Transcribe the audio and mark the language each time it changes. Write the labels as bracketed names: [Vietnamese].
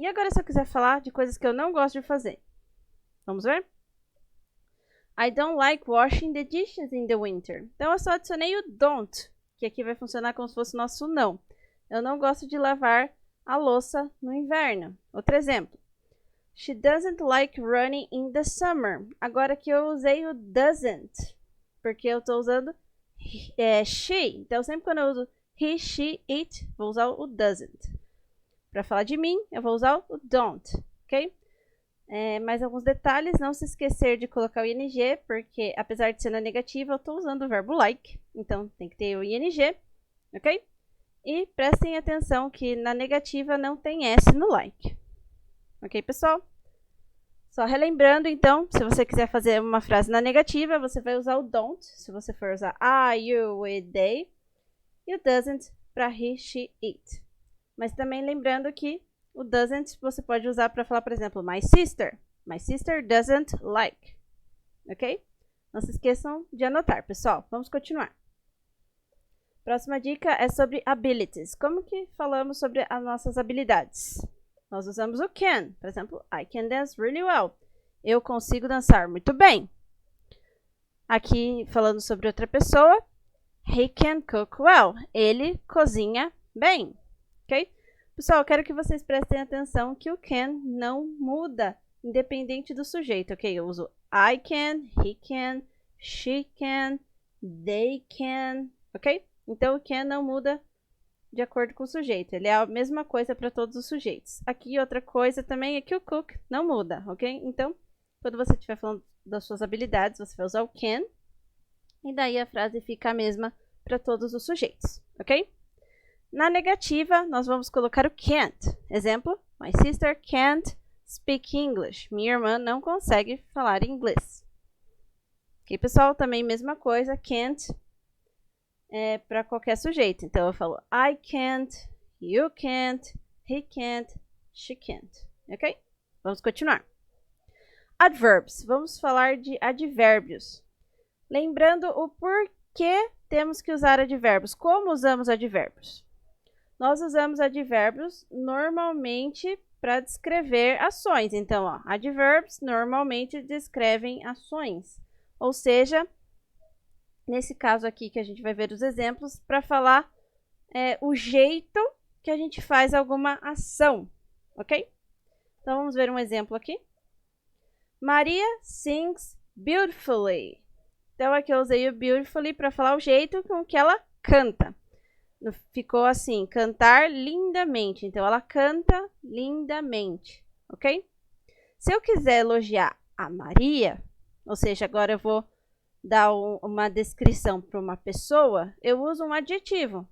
[Portuguese] E agora, se eu quiser falar de coisas que eu não gosto de fazer? Vamos ver? [English] I don't like washing the dishes in the winter. [Portuguese] Então, eu só adicionei o don't, que aqui vai funcionar como se fosse o nosso não. Eu não gosto de lavar a louça no inverno. Outro exemplo. [English] She doesn't like running in the summer. [Portuguese] Agora que eu usei o doesn't, porque eu estou usando she. Então, sempre quando eu uso he, she, it, vou usar o doesn't. Para falar de mim, eu vou usar o don't, ok? Mais alguns detalhes, não se esquecer de colocar o ing, porque apesar de ser na negativa, eu estou usando o verbo like, então tem que ter o ing, ok? E prestem atenção que na negativa não tem S no like, ok, pessoal? Só relembrando, então, se você quiser fazer uma frase na negativa, você vai usar o don't, se você for usar I, you, we, they, e o doesn't para he, she, it. Mas também lembrando que o doesn't você pode usar para falar, por exemplo, my sister. [English] My sister doesn't like. [Portuguese] Ok? Não se esqueçam de anotar, pessoal. Vamos continuar. Próxima dica é sobre abilities. Como que falamos sobre as nossas habilidades? Nós usamos o can. Por exemplo, [English] I can dance really well. [Portuguese] Eu consigo dançar muito bem. Aqui, falando sobre outra pessoa, [English] he can cook well. [Portuguese] Ele cozinha bem. Ok? Pessoal, eu quero que vocês prestem atenção que o can não muda, independente do sujeito, ok? Eu uso [English] I can, he can, she can, they can, ok? [Portuguese] Então, o can não muda de acordo com o sujeito. Ele é a mesma coisa para todos os sujeitos. Aqui, outra coisa também é que o cook não muda, ok? Então, quando você estiver falando das suas habilidades, você vai usar o can. E daí a frase fica a mesma para todos os sujeitos, ok? Na negativa, nós vamos colocar o can't. [English] Exemplo, my sister can't speak English. [Portuguese] Minha irmã não consegue falar inglês. Ok, pessoal? Também mesma coisa, can't para qualquer sujeito. Então, eu falo [English] I can't, you can't, he can't, she can't. [Portuguese] Ok? Vamos continuar. Adverbs. Vamos falar de advérbios. Lembrando o porquê temos que usar advérbios. Como usamos advérbios? Nós usamos advérbios normalmente para descrever ações. Então, ó, adverbs normalmente descrevem ações. Ou seja, nesse caso aqui que a gente vai ver os exemplos, para falar o jeito que a gente faz alguma ação, ok? Então, vamos ver um exemplo aqui. [English] Maria sings beautifully. [Portuguese] Então, aqui eu usei o beautifully para falar o jeito com que ela canta. Ficou assim, cantar lindamente. Então, ela canta lindamente, ok? Se eu quiser elogiar a Maria, ou seja, agora eu vou dar uma descrição para uma pessoa, eu uso um adjetivo.